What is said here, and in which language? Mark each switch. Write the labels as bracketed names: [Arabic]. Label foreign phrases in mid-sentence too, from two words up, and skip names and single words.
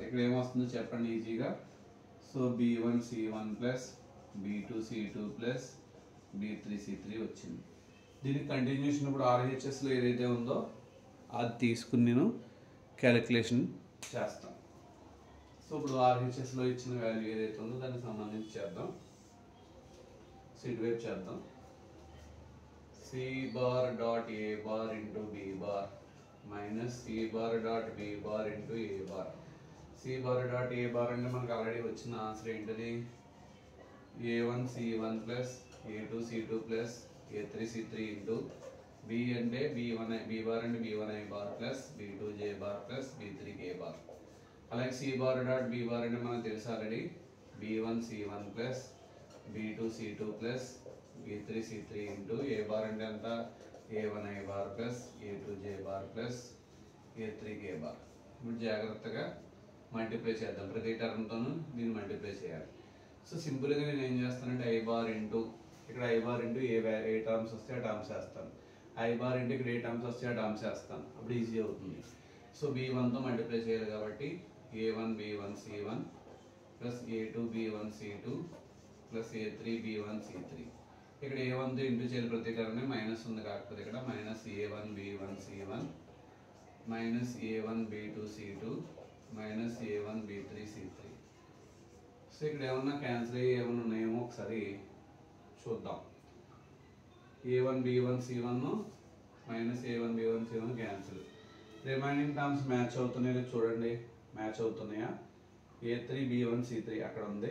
[Telugu] ఇక్కడ ఏమొస్తుందో చెప్పండి ఈజీగా. సో B1 C1 ప్లస్ B2 C2 ప్లస్ B3 C3 వచ్చింది. దీనికి కంటిన్యూషన్ ఇప్పుడు RHSలో ఏదైతే ఉందో అది తీసుకుని నేను క్యాలిక్యులేషన్ చేస్తాను. సో ఇప్పుడు RHSలో ఇచ్చిన వాల్యూ ఏదైతే ఉందో దానికి సంబంధించి చేద్దాం. సో ఇటువైపు చేద్దాం. [English] C bar dot A bar into B bar minus C bar dot B bar into A bar. C bar dot A bar [Telugu] అంటే మనకు ఆల్రెడీ వచ్చిన ఆన్సర్ ఏంటిది? A1 C1 ప్లస్ A2 C2 ప్లస్ A3 C3 ఇంటూ B అంటే B1 B bar అంటే B1 I bar ప్లస్ B2 J bar ప్లస్ B3 K bar. అలాగే [English] C bar dot B bar [Telugu] అంటే మనకు తెలుసు ఆల్రెడీ B1 C1 ప్లస్ B2 C2 ప్లస్ B3 C3 ఇంటూ A bar అంటే ఎంత? A1 I bar ప్లస్ A2 J bar ప్లస్ A3 K bar. ఇప్పుడు జాగ్రత్తగా మల్టిప్లై చేద్దాం. ప్రతి టర్మ్తోనూ దీన్ని మల్టిప్లై చేయాలి. సో సింపుల్గా నేను ఏం చేస్తానంటే I bar ఇంటూ ఇక్కడ I bar ఇంటూ ఏ టర్మ్స్ వస్తే ఆ టర్మ్స్ వేస్తాను. I bar ఇంటూ ఇక్కడ ఏ టర్మ్స్ వస్తే ఆ టర్మ్స్ వేస్తాను. అప్పుడు ఈజీ అవుతుంది. సో B1తో మల్టిప్లై చేయాలి కాబట్టి A1 B1 C1 ప్లస్ A2 B1 C2 ప్లస్ A3 B1 C3. ఇక్కడ A1తో ఇంటూ చేయాలి ప్రతి టర్మ్ మైనస్ ఉంది కాకపోతే ఇక్కడ మైనస్ A1 B1 C1 మైనస్ A1 B2 C2 మైనస్ A1 B3 C3. సో ఇక్కడ ఏమన్నా క్యాన్సిల్ అయ్యి ఏమన్నా ఉన్నాయేమో ఒకసారి చూద్దాం. A1 B1 C1 మైనస్ A1 B1 C1 క్యాన్సిల్. [English] remaining terms match [Telugu] అవుతున్నాయో చూడండి. మ్యాచ్ అవుతున్నాయా? A3 B1 C3 అక్కడ ఉంది.